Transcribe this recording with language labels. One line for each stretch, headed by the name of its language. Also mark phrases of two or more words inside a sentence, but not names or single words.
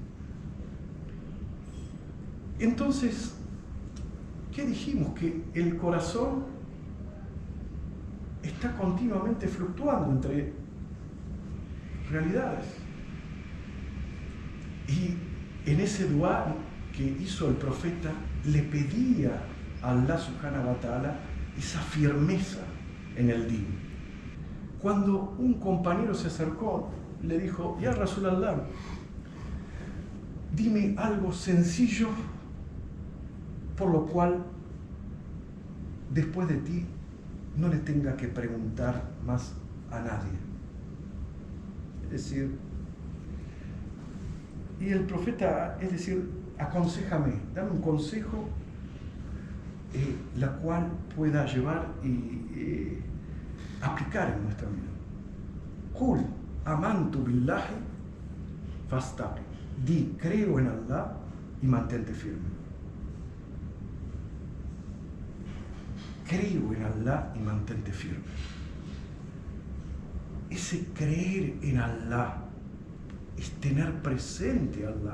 Spanish: Entonces, ¿qué dijimos? Que el corazón está continuamente fluctuando entre realidades. Y en ese dua que hizo el profeta, le pedía a
Arabic: الله سبحانه وتعالى
Spanish: esa firmeza en el din. Cuando un compañero se acercó, le dijo,
Arabic: يا رسول الله,
Spanish: dime algo sencillo por lo cual después de ti no le tenga que preguntar más a nadie. Es decir, y el profeta, es decir, aconséjame, dame un consejo la cual pueda llevar y aplicar en nuestra vida.
Arabic: قل آمنت بالله فاستق.
Spanish: Di, creo en Allah y mantente firme. Creo en Allah y mantente firme. Ese creer en Allah es tener presente a Allah.